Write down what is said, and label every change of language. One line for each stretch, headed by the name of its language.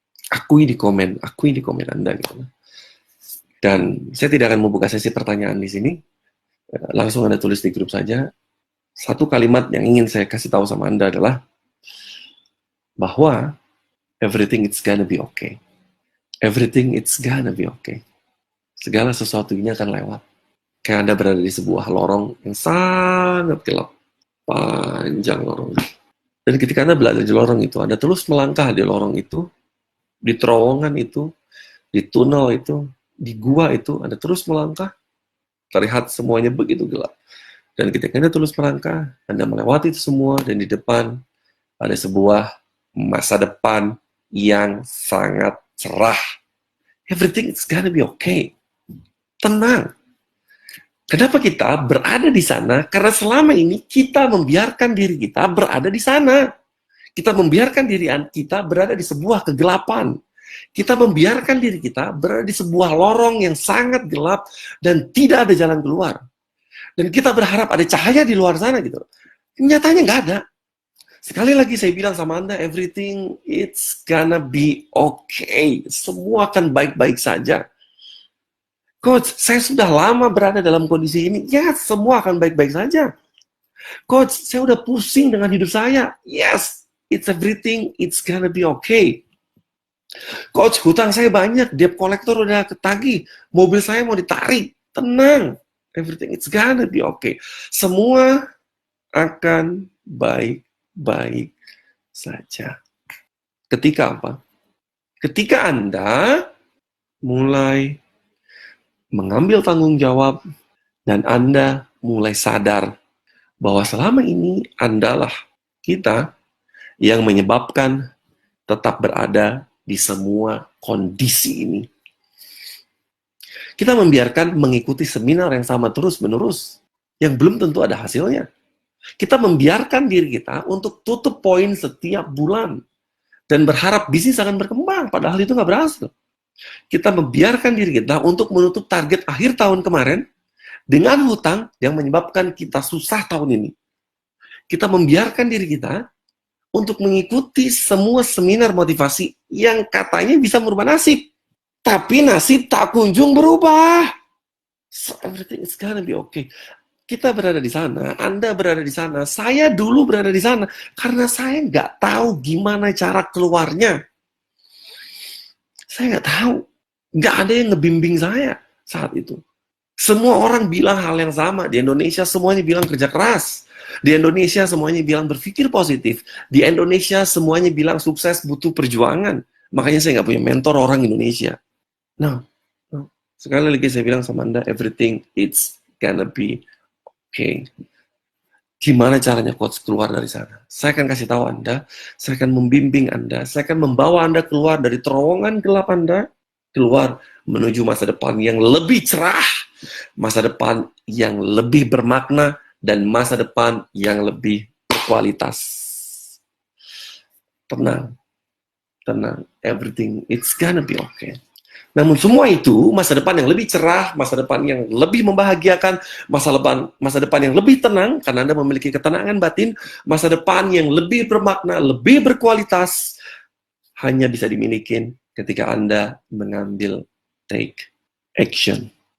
Indonesian: Akui di komen Anda gitu. Dan saya tidak akan membuka sesi pertanyaan di sini. Langsung Anda tulis di grup saja. Satu kalimat yang ingin saya kasih tahu sama Anda adalah bahwa
English: everything it's gonna be okay. Everything it's gonna be okay.
Indonesian: Segala sesuatunya akan lewat. Kayak Anda berada di sebuah lorong yang sangat gelap. Panjang lorong. Dan ketika Anda berada di lorong itu, Anda terus melangkah di lorong itu, di terowongan itu, di tunnel itu, di gua itu, Anda terus melangkah, terlihat semuanya begitu gelap. Dan ketika Anda terus melangkah, Anda melewati itu semua, dan di depan ada sebuah masa depan yang sangat cerah.
English: Everything is gonna be okay.
Indonesian: Tenang. Kenapa kita berada di sana? Karena selama ini kita membiarkan diri kita berada di sana. Kita membiarkan diri kita berada di sebuah kegelapan. Kita membiarkan diri kita berada di sebuah lorong yang sangat gelap dan tidak ada jalan keluar. Dan kita berharap ada cahaya di luar sana gitu. Nyatanya nggak ada. Sekali lagi saya bilang sama Anda,
English: everything it's gonna be okay.
Indonesian: Semua akan baik-baik saja. Coach, saya sudah lama berada dalam kondisi ini. Yes, semua akan baik-baik saja. Coach, saya udah pusing dengan hidup saya.
English: Yes, everything it's gonna be okay.
Indonesian: Coach, hutang saya banyak, debt collector udah ketagih, mobil saya mau ditarik. Tenang,
English: everything it's gonna be okay.
Indonesian: Semua akan baik-baik saja. Ketika apa? Ketika Anda mulai mengambil tanggung jawab dan Anda mulai sadar bahwa selama ini Andalah kita yang menyebabkan tetap berada di semua kondisi ini. Kita membiarkan mengikuti seminar yang sama terus-menerus, yang belum tentu ada hasilnya. Kita membiarkan diri kita untuk tutup poin setiap bulan dan berharap bisnis akan berkembang, padahal itu nggak berhasil. Kita membiarkan diri kita untuk menutup target akhir tahun kemarin dengan hutang yang menyebabkan kita susah tahun ini. Kita membiarkan diri kita untuk mengikuti semua seminar motivasi yang katanya bisa merubah nasib. Tapi nasib tak kunjung berubah.
English: So everything is gonna be okay.
Indonesian: Kita berada di sana, Anda berada di sana, saya dulu berada di sana. Karena saya nggak tahu gimana cara keluarnya. Saya nggak tahu. Nggak ada yang ngebimbing saya saat itu. Semua orang bilang hal yang sama. Di Indonesia semuanya bilang kerja keras. Di Indonesia semuanya bilang berpikir positif. Di Indonesia semuanya bilang sukses butuh perjuangan. Makanya saya nggak punya mentor orang Indonesia. No. Sekali lagi saya bilang sama Anda,
English: everything it's gonna be okay.
Indonesian: Gimana caranya coach keluar dari sana? Saya akan kasih tahu Anda, saya akan membimbing Anda, saya akan membawa Anda keluar dari terowongan gelap Anda, keluar menuju masa depan yang lebih cerah, masa depan yang lebih bermakna, dan masa depan yang lebih berkualitas. Tenang,
English: everything it's gonna be okay.
Indonesian: Namun semua itu, masa depan yang lebih cerah, masa depan yang lebih membahagiakan, masa depan yang lebih tenang, karena Anda memiliki ketenangan batin, masa depan yang lebih bermakna, lebih berkualitas, hanya bisa dimiliki ketika Anda mengambil take action.